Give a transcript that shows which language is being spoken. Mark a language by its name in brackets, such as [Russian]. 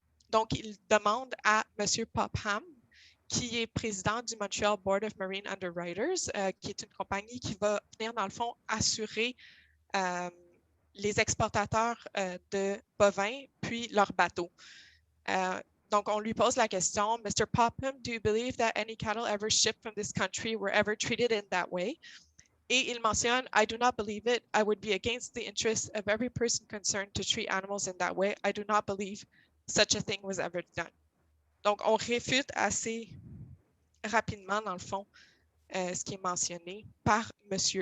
[French] Donc, il demande à M. Popham, qui est président du Montreal Board of Marine Underwriters, qui est une compagnie qui va venir, dans le fond, assurer les exportateurs de bovins, puis leurs bateaux. Donc, on lui pose la question, Mr. [English] Popham, do you believe that any cattle ever shipped from this country were ever treated in that way? [French] Et il mentionne, [English] I do not believe it. I would be against the interests of every person concerned to treat animals in that way. I do not believe such a thing was ever done. [French] Donc, on réfute assez rapidement, dans le fond, ce qui est mentionné par M.